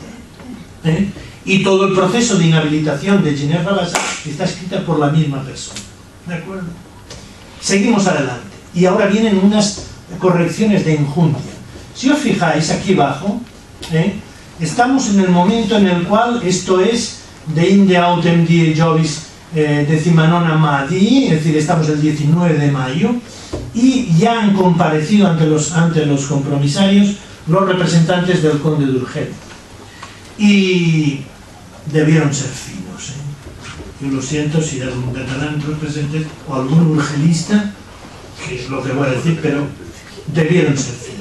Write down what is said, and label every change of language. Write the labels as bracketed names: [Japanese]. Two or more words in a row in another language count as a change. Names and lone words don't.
[Spanish] Y todo el proceso de inhabilitación de Giner Rabassa está escrita por la misma persona. ¿De acuerdo? Seguimos adelante. Y ahora vienen unas correcciones de enjundia. Si os fijáis aquí abajo, estamos en el momento en el cual esto es [Latin] de inde autem die Jovis decimanona Madi, [Spanish] es decir, estamos el 19 de mayo, y ya han comparecido ante los compromisarios los representantes del conde de Urgel. Y debieron ser finos. Yo lo siento si hay algún catalán entre los presentes o algún urgelista, que es lo que voy a decir, pero debieron ser finos.